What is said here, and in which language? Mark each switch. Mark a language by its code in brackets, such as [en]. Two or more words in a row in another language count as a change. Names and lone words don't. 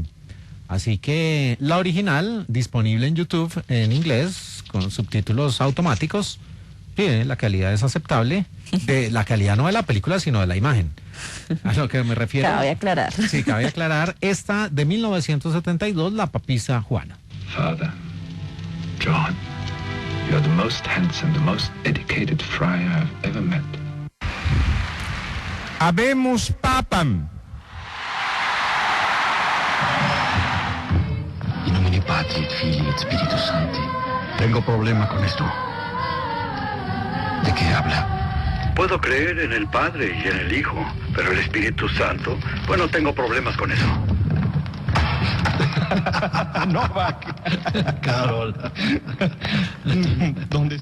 [es] Así que la original disponible en YouTube en inglés con subtítulos automáticos. Sí, la calidad es aceptable. De la calidad no de la película, sino de la imagen. A lo que me refiero. Cabe aclarar. Sí, cabe aclarar. Esta de 1972, La papisa Juana. [en] Father, John, you're the most handsome, the most educated friar I've ever met. [la] Habemus papam. In nomine Patri et Filii et Spiritus Sancti. [es] Tengo problema con esto. ¿De qué habla? Puedo creer en el Padre y en el Hijo, pero el Espíritu Santo, bueno, tengo problemas con eso. Novak. Carol. ¿Dónde?